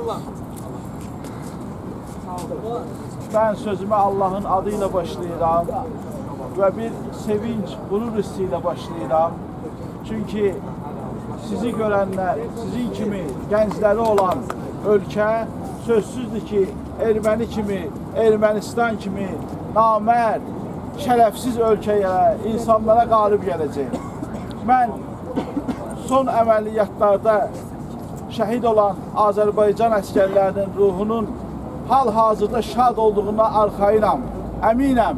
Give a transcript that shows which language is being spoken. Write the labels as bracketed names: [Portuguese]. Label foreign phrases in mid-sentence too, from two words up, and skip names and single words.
[Turkish] Ben sözüme Allah'ın adıyla başlayıram ve bir sevinç, gurur hissiyle başlayıram. Çünkü sizi görenler, sizin kimi gençleri olan ülke sözsüzdür ki Ermeni kimi, [Azerbaijani] Ermənistan kimi namərd, şərəfsiz ölkəyə, insanlara qalib gələcək. Mən son əməliyyatlarda şəhid olan Azərbaycan əskərlərinin ruhunun hal-hazırda şad olduğuna arxayınam, əminəm.